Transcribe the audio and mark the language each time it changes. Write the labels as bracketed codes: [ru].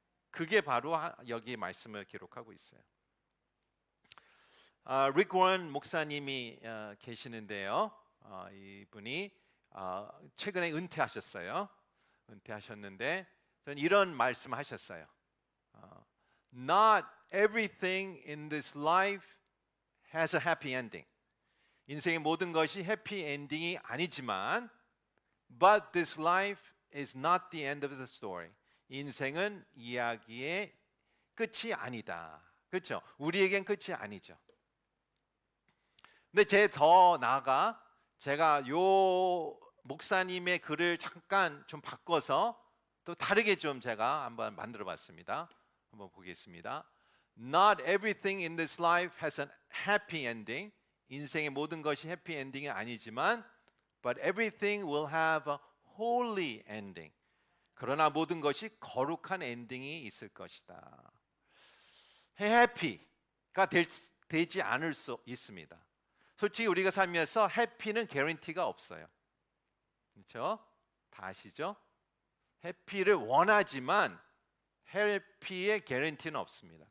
[ko] 그게 바로 여기 말씀을 기록하고 있어요. 릭 워런 목사님이 계시는데요. 이분이 최근에 은퇴하셨어요. 은퇴하셨는데 이런 말씀하셨어요. [en] Not everything in this life has a happy ending. [ko] 인생의 모든 것이 해피 엔딩이 아니지만 [en] But this life is not the end of the story. [ko] 인생은 이야기의 끝이 아니다. 그렇죠? 우리에겐 끝이 아니죠. 근데 더 나아가 제가 요 목사님의 글을 잠깐 좀 바꿔서 또 다르게 좀 제가 한번 만들어 봤습니다. 한번 보겠습니다. [en] Not everything in this life has a happy ending. [ko] 인생의 모든 것이 해피 엔딩이 아니지만 [en] But everything will have a holy ending. [ko] 그러나 모든 것이 거룩한 엔딩이 있을 것이다. 해피가 되지 않을 수 있습니다. 솔직히 우리가 살면서 해피는 개런티가 없어요. 그렇죠? 다 아시죠? 해피를 원하지만 해피의 개런티는 없습니다.